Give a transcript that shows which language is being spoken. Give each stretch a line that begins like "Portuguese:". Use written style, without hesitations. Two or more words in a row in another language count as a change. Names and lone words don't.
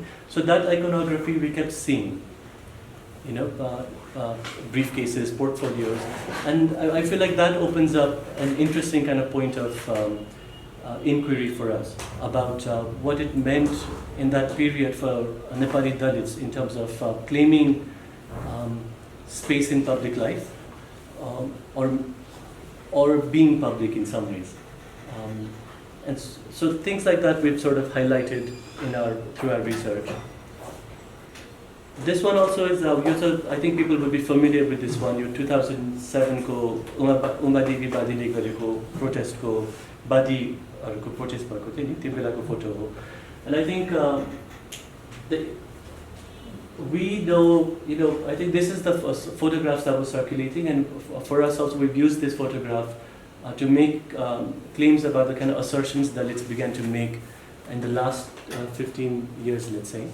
English: So that iconography we kept seeing, briefcases, portfolios, and I feel like that opens up an interesting kind of point of inquiry for us about what it meant in that period for Nepali Dalits in terms of claiming space in public life, or being public in some ways. And so things like that we've sort of highlighted through our research. This one also is, I think people will be familiar with this one, your 2007
Nepali: ko Uma Devi Badile gareko protest ko Badi ko protest bhako थियो नि त्यो बेलाको photo हो.
English: And I think we know, I think this is the first photographs that was circulating, and for us also we've used this photograph to make claims about the kind of assertions that it began to make in the last 15 years, let's say.